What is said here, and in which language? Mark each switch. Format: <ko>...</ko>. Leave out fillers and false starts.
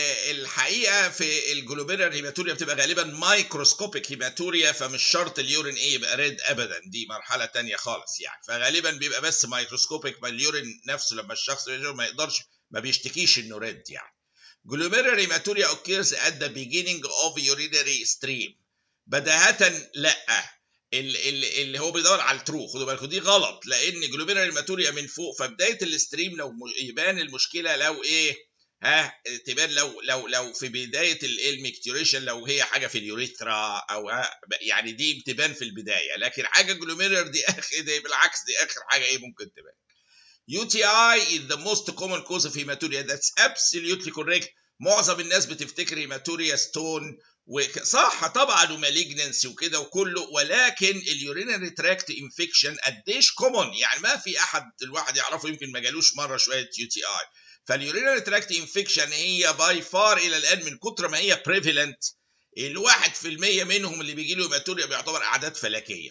<ar>الحقيقه في الجلوبيرال هيماتوريا بتبقى غالبا مايكروسكوبيك هيماتوريا، فمش شرط اليورين ايه يبقى ريد ابدا، دي مرحله تانية خالص يعني. فغالبا بيبقى بس مايكروسكوبيك، ما اليورين نفسه لما الشخص ما يقدرش ما بيشتكيش انه ريد يعني.</ar> <en>جلوبيرال hematuria occurs at the beginning of urinary stream.</en> <ar>بداهه لا، اللي هو بيدور على الترو. خدوا بالكم دي غلط، لان جلوبيرال هيماتوريا من فوق، فبدايه الستريم لو يبان المشكله لو ايه؟ تبان لو في بدايه الميكتوريشن، لو هي حاجه في اليوريثرا او يعني دي بتبان في البدايه، لكن حاجه جلوميرر دي دي بالعكس دي اخر حاجه ايه ممكن تبان.</ar> <en>UTI is the most common cause of hematuria. That's absolutely correct.</en> <ar>معظم الناس بتفتكر هيماتوريا ستون صح طبعا ومالجنسي وكده وكله، ولكن اليورينري تراكت انفكشن قديش كومون، يعني ما في احد الواحد يعرفه يمكن ما جالوش مره شويه UTI. فاليورينري تراكت انفكشن هي باي فار الى الان من كتر ما هي بريفالنت، ال1% منهم اللي بيجي له هيماتوريا بيعتبر اعداد فلكيه.</ar>